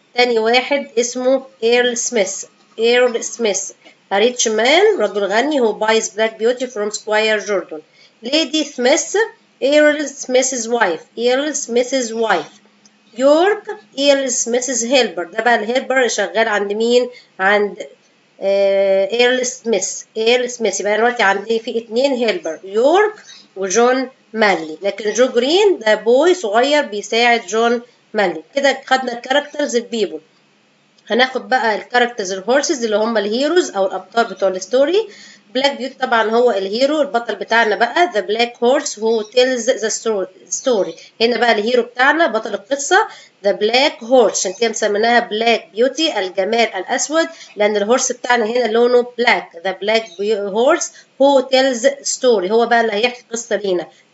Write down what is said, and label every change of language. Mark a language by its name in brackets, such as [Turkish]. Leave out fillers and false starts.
[Arabic] تاني واحد اسمه إيرل سميث. إيرل سميث. [English] A rich man [Arabic] رجل غني [English] who buys Black Beauty from Squire Jordan. Lady Smith. Earl Smith's wife. Earl Smith's wife. York. Earl Smith's helper. [Arabic] ده بقى الهيلبر اللي شغال عند مين؟ عند إيرل سميث. إيرل سميث. يبقى دلوقتي عندي في اتنين هيلبر يورك وجون مانلي. لكن جو جرين ده بوي صغير بيساعد جون مانلي. كده خدنا الكاركترز البيبل. هناخد بقى الكاركترز الهورسز اللي هم الهيروز او الابطال بتوع الستوري. بلاك بيوتي طبعا هو الهيرو البطل بتاعنا بقى [English] the black horse who tells the story. [Arabic] هنا بقى الهيرو بتاعنا بطل القصة [English] the black horse [Arabic] عشان كده مسميناها بلاك بيوتي الجمال الأسود لأن الهورس بتاعنا هنا لونه بلاك. [English] the black horse who tells story [Arabic] هو بقى اللي هيحكي القصة لينا.